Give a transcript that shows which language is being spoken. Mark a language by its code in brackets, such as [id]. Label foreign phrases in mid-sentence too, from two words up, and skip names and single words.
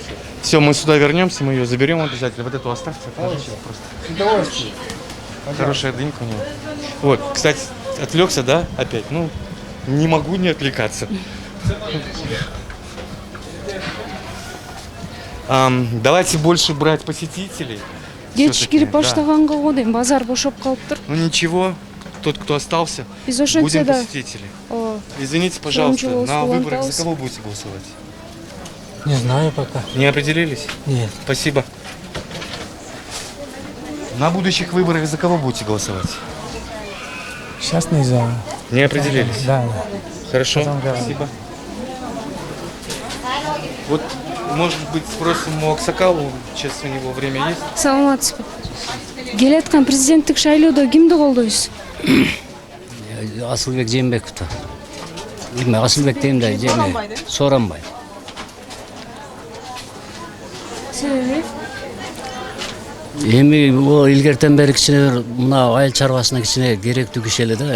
[ru] Все, мы сюда вернемся, мы ее заберем обязательно. Вот эту оставьте, отложите просто. С удовольствием. Хорошая дынька у него. Вот, кстати, отвлекся, да, опять? Ну, не могу не отвлекаться. Давайте больше брать посетителей. [ky] Кеч [ru] Всё-таки, [ky] кирип [ru] да. [ky] баштаганга годайм, базар бошоп калыптыр. [ru] Ну ничего, тот, кто остался, [ky] Биз ошентсе [ru] будем да. посетители. О, Извините, пожалуйста, Громче на голос выборах Улан-Талс. за кого будете голосовать? Не знаю пока. Не определились? Нет. Спасибо. На будущих выборах за кого будете голосовать? Сейчас не знаю. Не определились? Да. Хорошо, Потом говорим. спасибо. Вот, может быть, спросим у Аксакалу, сейчас у него время есть. [ky] саламатсызбы. Келаткан президенттик шайлоодо кимди колдойсуз? Асылбек Жээнбековду. Эми Асылбек дейм да, Сооронбай. Себеби? Эми о илгертен бери кичине бир мына айыл чарбасына кичине керектүү киши эле да.